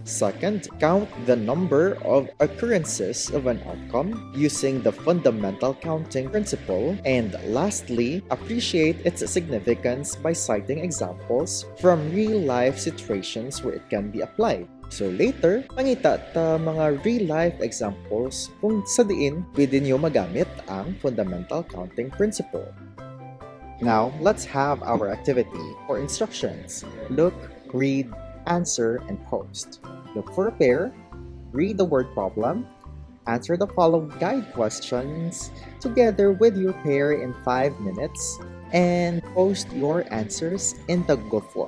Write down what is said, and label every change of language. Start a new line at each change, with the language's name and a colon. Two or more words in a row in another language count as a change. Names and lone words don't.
English: Second, count the number of occurrences of an outcome using the fundamental counting principle. And lastly, appreciate its significance by citing examples from real-life situations where it can be applied. So later,
Hiligaynon: mangita ta mga
English: real-life examples
Hiligaynon: kung sa diin pwede niyo magamit ang
English: fundamental counting principle. Now, let's have our activity. For instructions, look, read, answer, and post. Look for a pair, read the word problem, answer the following guide questions together with your pair in 5 minutes, and post your answers in the Google form.